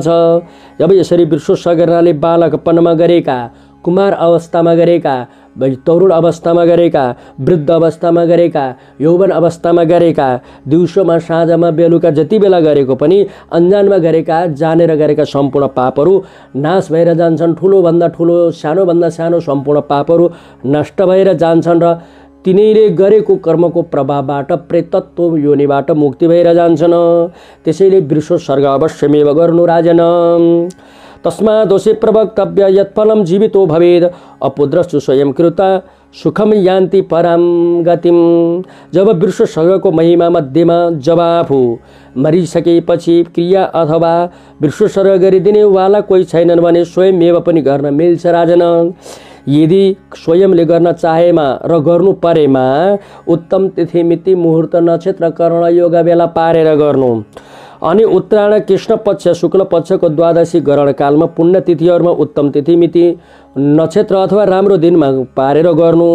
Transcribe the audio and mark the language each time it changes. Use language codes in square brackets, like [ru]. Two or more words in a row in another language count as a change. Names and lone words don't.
[ne] जब यसरी वृषोत्सर्ग गर्नाले बालकपनमा गरेका कुमार अवस्थामा गरेका तरुण अवस्थामा गरेका वृद्ध अवस्थामा गरेका यौवन अवस्थामा गरेका दिउँसोमा साँझमा बेलुका जति बेला गरेको पनि अन्जानमा गरेका जानेर गरेका सम्पूर्ण पापहरू नाश भएर जान्छन्। ठुलोभन्दा ठुलो सानोभन्दा सानो सम्पूर्ण पापहरू नष्ट भएर जान्छन् र तिनीले गरेको कर्मको प्रभावबाट प्रेतत्व योनिबाट मुक्ति भएर जान्छन्। त्यसैले वृषोत्सर्ग अवश्यमेव गर्नु राजन। [sa] तस्मात् दोषे प्रवक्तव्य यत्फलं जीवितो भवेद अपुद्रस्तु स्वयं कृता सुखम यान्ति पराम गतिम। [ne] जब वृषोत्सर्गको महिमा मध्येमा जब आफू मरिसकेपछि क्रिया अथवा वृषोत्सर्ग गरिदिने वाला कोही छैनन् भने स्वयमेव पनि गर्न मिल्छ राजन। यदि स्वयंले गर्न चाहेमा र गर्नु परेमा उत्तम तिथि मिति मुहूर्त नक्षत्र कर्ण योग बेला पारेर गर्नु अनि उत्तरायण कृष्ण पक्ष शुक्ल पक्षको द्वादशी ग्रहण कालमा पुण्य तिथिहरूमा उत्तम तिथि मिति नक्षत्र अथवा राम्रो दिनमा पारेर गर्नु।